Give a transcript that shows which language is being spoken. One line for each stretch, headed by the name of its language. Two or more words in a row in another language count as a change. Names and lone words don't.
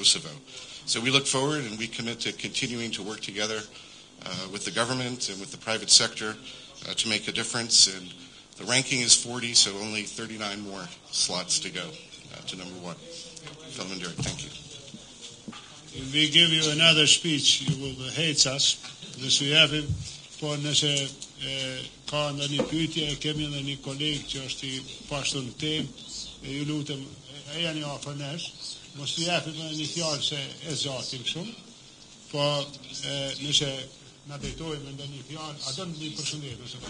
English: So we look forward and we commit to continuing to work together with the government and with the private sector to make a difference. And the ranking is 40, so only 39 more slots to go to number 1. Fellow Derek, thank you. If we give you another speech, you will hate us.
Albanian: Nëse ju japim, po nëse ka ndonjë pyetje, kemi edhe një koleg që është I pashtur në temë, e ju lutem, jeni afër nesh, mos ju japim edhe një fjalë se e zatim shumë, po nëse na drejtojmë ndonjë fjalë, a do të përshëndet ose